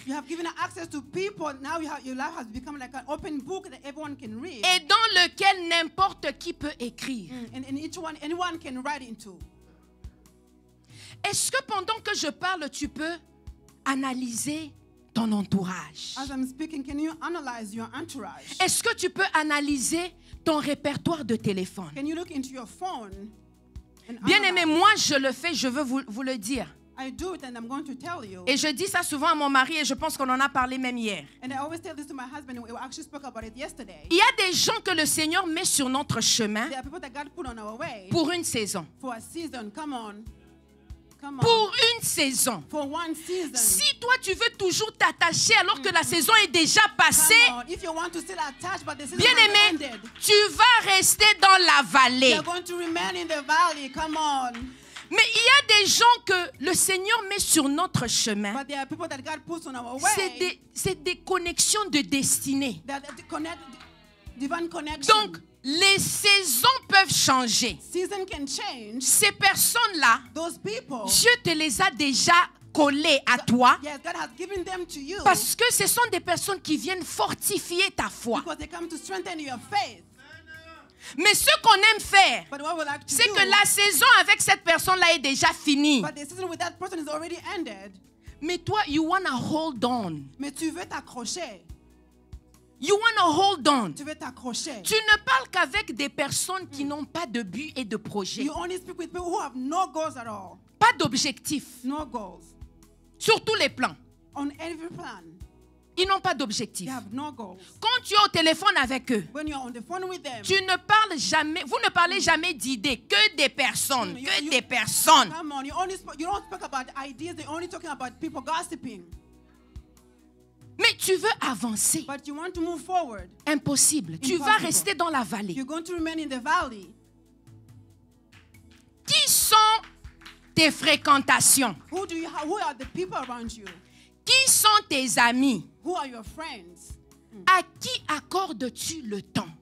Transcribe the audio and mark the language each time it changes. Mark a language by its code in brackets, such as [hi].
[en] You have given access to people. Now your life has become like an open book that everyone can read. [fr] et dans lequel n'importe qui peut écrire. [en] And each one, anyone can write into. [fr] Est-ce que pendant que je parle, tu peux analyser ton entourage? [en] As I'm speaking, can you analyze your entourage? [fr] Est-ce que tu peux analyser ton répertoire de téléphone? [en] Can you look into your phone? And [fr] Bien-aimé, [en] analyze? [fr] moi je le fais, je veux vous le dire. [en] I do it and I'm going to tell you. [fr] Et je dis ça souvent à mon mari et je pense qu'on en a parlé même hier. [en] And I always tell this to my husband. We actually spoke about it yesterday. [fr] Il y a des gens que le Seigneur met sur notre chemin [en] There are people that God put on our way [fr] pour une saison. [en] for a season. Come on. Come on. [fr] Pour une saison. [en] For one season. [fr] Si toi tu veux toujours t'attacher alors que la saison est déjà passée, [en] Come on. If you want to still attach, but the season has [fr] bien-aimé, [en] ended, [fr] tu vas rester dans la vallée. [en] you're going to remain in the valley. Come on. [fr] Mais il y a des gens que le Seigneur met sur notre chemin. [en] But there are people that God puts on our way. [fr] C'est des connexions de destinée. [en] That connect, divine connection. [fr] Donc, les saisons peuvent changer. [en] Season can change. [fr] Ces personnes-là, [en] Those people. [fr] Dieu te les a déjà collées à toi [en] Yes, God has given them to you. [fr] parce que ce sont des personnes qui viennent fortifier ta foi. [en] Because they come to strengthen your faith. [fr] Mais ce qu'on aime faire, [en] But what we like to [fr] c'est [en] do, [fr] que la saison avec cette personne-là est déjà finie. [en] but the season with that person is already ended. [fr] Mais toi, [en] you wanna hold on. [fr] Mais tu veux t'accrocher. [en] You wanna hold on. [fr] Tu veux t'accrocher. Tu ne parles qu'avec des personnes qui n'ont pas de but et de projet. [en] You only speak with people who have no goals at all. [fr] Pas d'objectif. [en] No goals. [fr] Sur tous les plans. [en] On every plan, [fr] Ils n'ont pas d'objectif. [en] they have no goals. [fr] Quand tu es au téléphone avec eux, [en] When you're on the phone with them, [fr] tu ne parles jamais, vous ne parlez jamais d'idées, que des personnes, [en] You- [fr] que [en] you- [fr] des personnes. [en] come on, you don't speak about ideas, they're only talking about people gossiping. [fr] Mais tu veux avancer. [en] But you want to move forward. [fr] Impossible. Tu vas [en] Impossible. [fr] rester dans la vallée. [en] You're going to remain in the valley. [fr] Qui sont tes fréquentations? [en] Who are the people around you? [fr] Qui sont tes amis? [en] Who are your friends? [fr] À qui accordes-tu le temps?